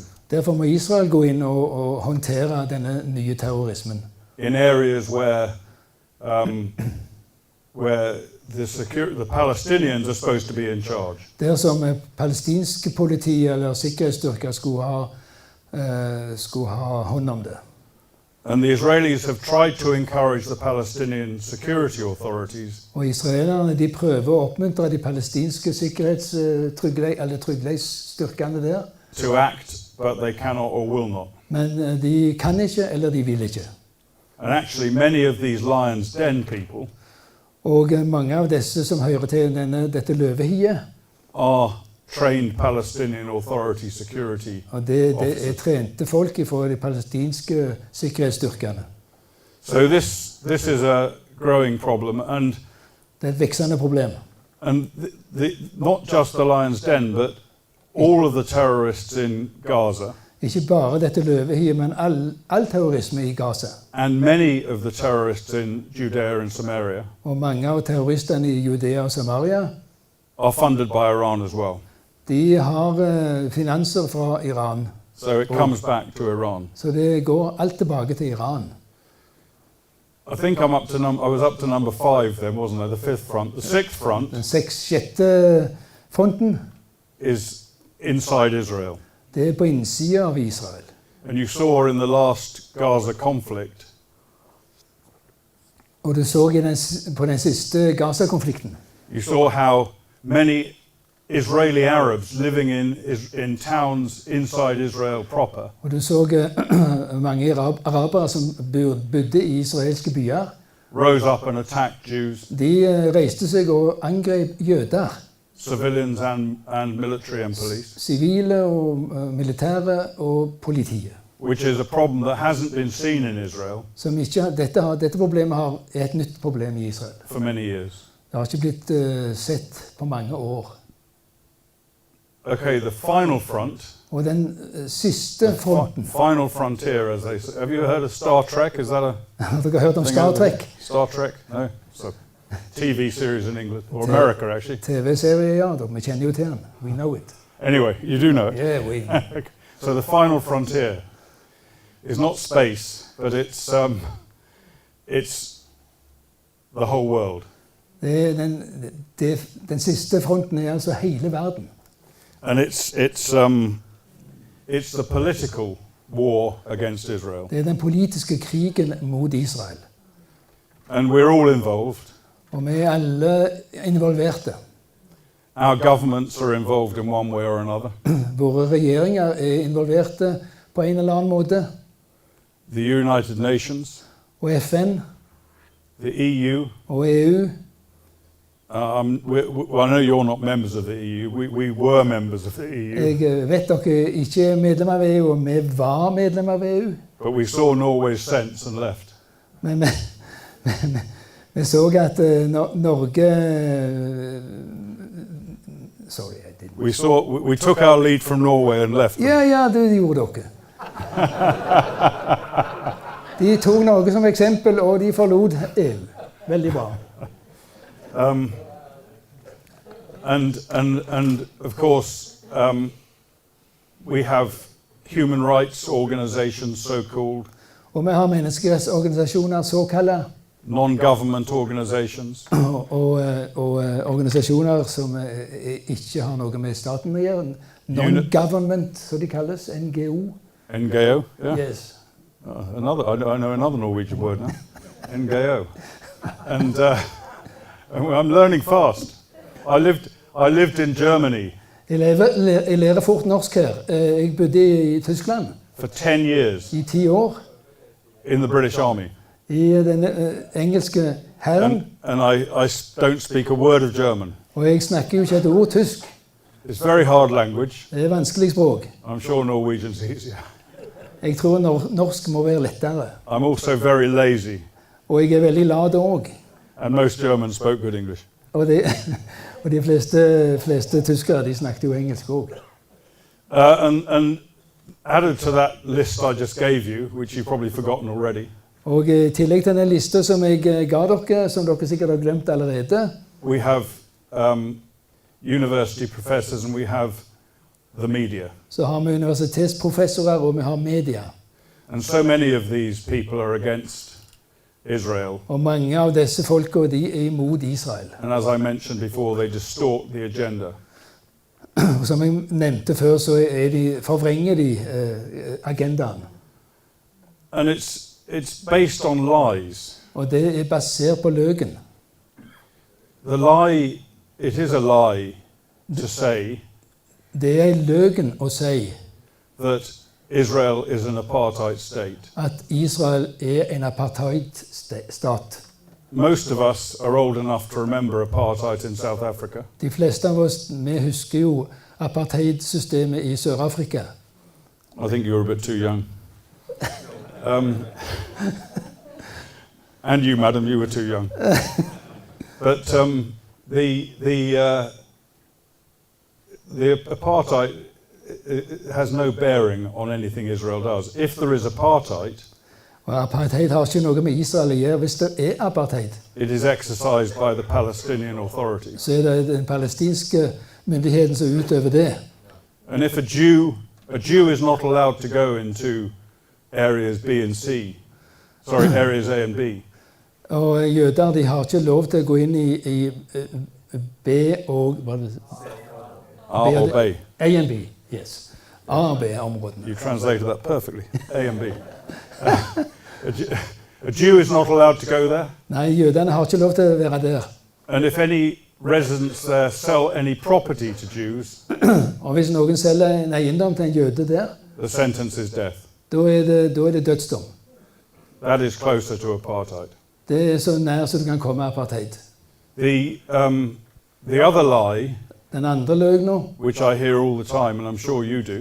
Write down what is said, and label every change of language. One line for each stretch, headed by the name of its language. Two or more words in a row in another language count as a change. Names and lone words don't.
Norwegian: Derfor må Israel gå inn og håndtere denne nye terrorismen.
English: in areas where the Palestinians are supposed to be in charge.
Norwegian: Der som palestinske politi eller sikkerhetsstyrker skulle ha hånd om det.
English: And the Israelis have tried to encourage the Palestinian security authorities
Norwegian: Og israelerne de prøver å oppmuntre de palestinske trygghetsstyrkene der.
English: to act, but they cannot or will not.
Norwegian: Men de kan ikke, eller de vil ikke.
English: And actually, many of these Lions Den people
Norwegian: Og mange av disse som hører til dette løvehiet,
English: are trained Palestinian Authority security
Norwegian: og det er
English: officers.
Norwegian: trente folk fra de palestinske sikkerhetsstyrkene.
English: So this is a growing problem, and
Norwegian: Det er et veksende problem.
English: not just the Lions Den, but all of the terrorists in Gaza
Norwegian: Ikke bare dette løvehiet, men all terrorisme i Gaza.
English: and many of the terrorists in Judea and Samaria
Norwegian: Og mange av terroristene i Judea og Samaria,
English: are funded by Iran as well.
Norwegian: de har finanser fra Iran.
English: So it comes back to Iran.
Norwegian: Så det går alt tilbake til Iran.
English: I think I was up to number 5 then, wasn't I? The fifth front. The sixth front
Norwegian: Den sjette fronten,
English: is inside Israel.
Norwegian: det er på innsida av Israel.
English: And you saw in the last Gaza conflict
Norwegian: Og du så på den siste Gaza-konflikten.
English: You saw how many Israeli Arabs living in towns inside Israel proper
Norwegian: Og du så mange arabere som bodde i israelske byer.
English: rose up and attacked Jews,
Norwegian: De reiste seg og angrep jøder.
English: civilians and military and police,
Norwegian: Sivile og militære og politiet.
English: which is a problem that hasn't been seen in Israel
Norwegian: Som ikke, dette problemet er et nytt problem i Israel.
English: for many years.
Norwegian: Det har ikke blitt sett på mange år.
English: Okay, the final front,
Norwegian: Og den siste fronten.
English: final frontier, as they say. Have you heard of Star Trek? Is that a
Norwegian: Har dere hørt om
English: thing
Norwegian: Star
English: over there?
Norwegian: Trek? Star Trek?
English: No, it's a TV series in England or America, actually.
Norwegian: TV-serie, ja. Vi kjenner jo til den.
English: We know it. Anyway, you do know it. Yeah, we. So the final frontier is not space, but it's the whole world.
Norwegian: Den siste fronten er altså hele verden.
English: And it's the political war against Israel.
Norwegian: Det er den politiske krigen mot Israel.
English: And we're all involved.
Norwegian: Og vi er alle involverte.
English: Our governments are involved in one way or another.
Norwegian: Våre regjeringer er involverte på en eller annen måte.
English: The United Nations,
Norwegian: Og FN
English: the EU.
Norwegian: og EU.
English: Well, I know you're not members of the EU. We were members of the EU.
Norwegian: Jeg vet dere ikke er medlem av EU, og vi var medlem av EU.
English: But we saw Norway's sense and left.
Norwegian: Men vi så at Norge
English: Sorry, I didn't. We took our lead from Norway and left them.
Norwegian: Ja, det gjorde dere. De tok Norge som eksempel, og de forlot EU. Veldig bra.
English: And of course, we have human rights organizations, so-called.
Norwegian: Og vi har menneskerettsorganisasjoner, såkalte.
English: Non-government organizations.
Norwegian: Og organisasjoner som ikke har noe med staten å gjøre. Non-government, så de kalles. NGO.
English: NGO, yeah. Yes. I know another Norwegian word now. NGO. And I'm learning fast. I lived in Germany.
Norwegian: Jeg lærer fort norsk her. Jeg bodde i Tyskland.
English: For 10 years.
Norwegian: I 10 år.
English: In the British Army.
Norwegian: I den engelske hæren.
English: And I don't speak a word of German.
Norwegian: Og jeg snakker jo ikke et ord tysk.
English: It's very hard language.
Norwegian: Det er vanskelig språk.
English: I'm sure Norwegian's easier.
Norwegian: Jeg tror norsk må være lettere.
English: I'm also very lazy.
Norwegian: Og jeg er veldig lat også.
English: And most Germans spoke good English.
Norwegian: Og de fleste tyskere, de snakket jo engelsk også.
English: And added to that list I just gave you, which you've probably forgotten already.
Norwegian: Og i tillegg til den lista som jeg ga dere, som dere sikkert har glemt allerede.
English: We have university professors and we have the media.
Norwegian: Så har vi universitetsprofessorer og vi har media.
English: And so many of these people are against Israel.
Norwegian: Og mange av disse folka, de er imot Israel.
English: And as I mentioned before, they distort the agenda.
Norwegian: Og som jeg nevnte før, så forvrenger de agendaen.
English: And it's based on lies.
Norwegian: Og det er basert på løgn.
English: The lie, it is a lie to say
Norwegian: Det er en løgn å si
English: that Israel is an apartheid state.
Norwegian: At Israel er en apartheid-stat.
English: Most of us are old enough to remember apartheid in South Africa.
Norwegian: De fleste av oss, vi husker jo apartheid-systemet i Sør-Afrika.
English: I think you're a bit too young. And you, madam, you were too young. But the apartheid has no bearing on anything Israel does. If there is apartheid,
Norwegian: Og apartheid har ikke noe med Israel å gjøre. Hvis det er apartheid,
English: it is exercised by the Palestinian Authority.
Norwegian: så er det den palestinske myndigheten som utøver det.
English: And if a Jew is not allowed to go into areas B and C, areas A and B.
Norwegian: Og jøder, de har ikke lov til å gå inn i B og
English: A or B. A and B, yes.
Norwegian: A og B-områdene.
English: You translated that perfectly. A and B. A Jew is not allowed to go there.
Norwegian: Nei, jødene har ikke lov til å være der.
English: And if any residents there sell any property to Jews,
Norwegian: Og hvis noen selger en eiendom til en jøde der,
English: the sentence is death.
Norwegian: da er det dødsdom.
English: That is closer to apartheid.
Norwegian: Det er så nær som det kan komme apartheid.
English: The other lie,
Norwegian: Den andre løgna,
English: which I hear all the time, and I'm sure you do,